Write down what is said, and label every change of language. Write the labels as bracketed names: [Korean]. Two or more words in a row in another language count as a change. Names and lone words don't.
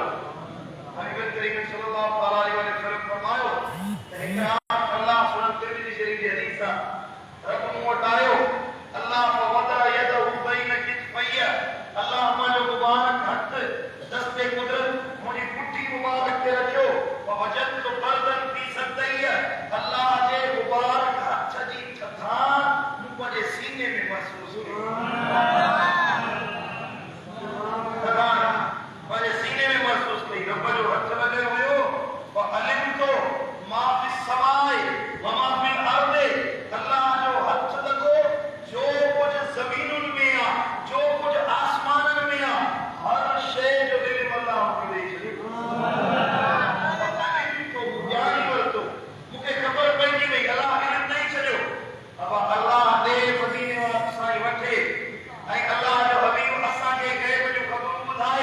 [Sindhi] नबी करीम सल्लल्लाहु अलैहि वसल्लम फरमायो त हिक रात अल्लाह सुनत तिरमिज़ी शरीफ जी हदीस आहे, रब मूं वटि आयो, अल्लाह [Arabic] فوضع يده بين كتفي, [Sindhi] अल्लाह मुंहिंजो मुबारक हथ दस्ते कुदरत मुंहिंजी पुठी मुबारक खे रखियो, [Arabic] وجدت بردا في صدري, [Sindhi] अल्लाह जे मुबारक हथ जी थधाण मूं पंहिंजे सीने में महसूस कई। पंहिंजे सीने में महसूस कई। रब जो हथ लॻियो हुयो [Arabic] وعلمت ما في السماء وما في الأرض, [Sindhi] अल्लाह जो हथ लॻो जो कुझु ज़मीनुनि में आहे, जो कुझु आसमाननि में आहे, हर शइ जो इल्म अल्लाह मूंखे ॾेई छॾियो। ॼाणी वरितो, मूंखे ख़बर पइजी वई अल्लाह इल्म ॾेई छॾियो। अब अल्लाह ॾे मदीने वारा साईं वठे ऐं अल्लाह जो हबीब असांखे गैब जूं ख़बरूं ॿुधाए।